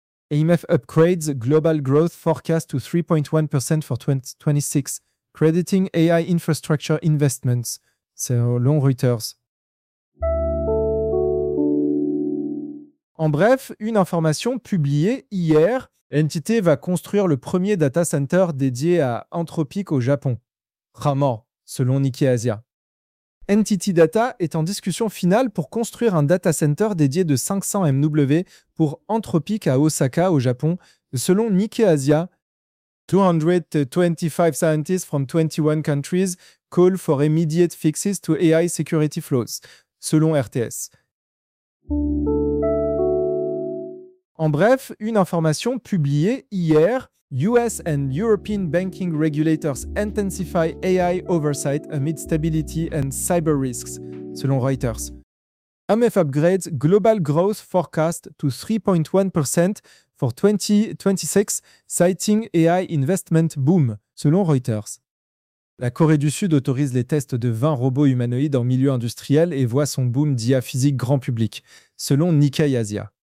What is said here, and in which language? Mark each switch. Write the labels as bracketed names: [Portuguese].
[English] IMF upgrades global growth forecast to 3.1% for 2026, crediting AI infrastructure investments, selon Reuters. [French] En bref, une information publiée hier, NTT va construire le premier data center dédié à Anthropic au Japon, Ramor, selon Nikkei Asia. NTT Data est en discussion finale pour construire un data center dédié de 500 MW pour Anthropic à Osaka, au Japon, selon Nikkei Asia. [English] 225 scientists from 21 countries call for immediate fixes to AI security flaws, selon RTS. [French] En bref, une information publiée hier, [English] US and European banking regulators intensify AI oversight amid stability and cyber risks, selon Reuters. IMF upgrades global growth forecast to 3.1% for 2026, citing AI investment boom, selon Reuters. [French] La Corée du Sud autorise les tests de 20 robots humanoïdes en milieu industriel et voit son boom d'IA physique grand public, selon Nikkei Asia.